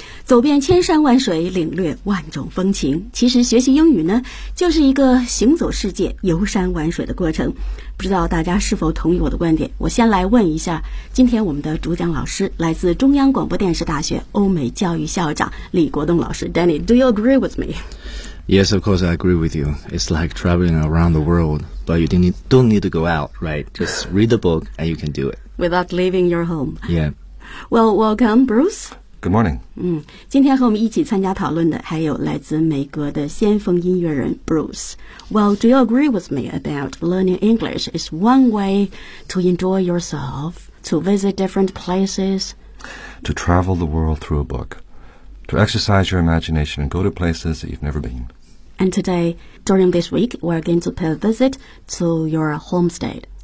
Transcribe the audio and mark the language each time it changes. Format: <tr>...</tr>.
<zh>走遍千山万水，领略万种风情。其实学习英语呢，就是一个行走世界、游山玩水的过程。不知道大家是否同意我的观点？我先来问一下，今天我们的主讲老师来自中央广播电视大学欧美教育校长李国栋老师。</zh> <en>Danny, do you agree with me? Yes, of course, I agree with you. It's like traveling around the world, but you don't need to go out, right? Just read the book and you can do it. Without leaving your home. Yeah. Well, welcome, Bruce. Good morning.</en> <zh>今天和我们一起参加讨论的还有来自美国的先锋音乐人 Bruce.</zh> <en>Well, do you agree with me about learning English is one way to enjoy yourself, to visit different places? To travel the world through a book, to exercise your imagination and go to places that you've never been. And today, during this week, we're going to pay a visit to your home state.</en>